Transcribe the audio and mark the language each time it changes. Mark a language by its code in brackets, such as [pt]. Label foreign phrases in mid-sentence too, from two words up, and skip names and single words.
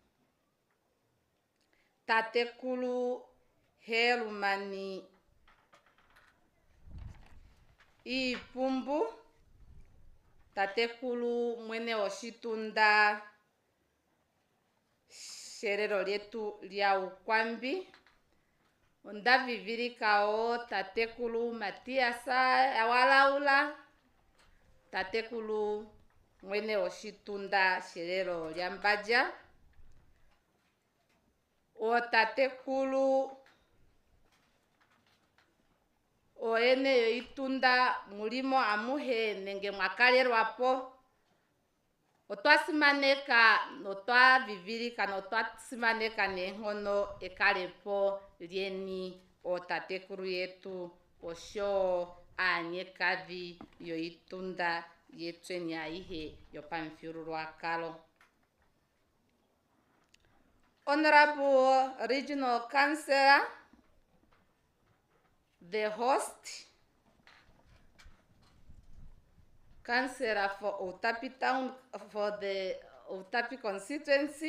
[ng] Tatekulu Helumani Ipumbu, Tatekulu Mwene Oshitunda Sherero Lietu Lia Ukwambi, Ondavivirikao Tatekulu Matiasa Awalaula, Tatekulu Mwene Oshitunda Sherero Liambaja, o Tatekulu oene yo itunda mulimo amuhe nenge mwakalelwapo otwasimaneka notwavivilika notwasimaneka nehono ekalepo lyeni otatekulu yetu osho anyekavi yo itunda yetweni aihe yopamufyululwakalo. [en] Honorable Regional Councillor, the host, Councillor for OUTAPI Town, for the OUTAPI constituency.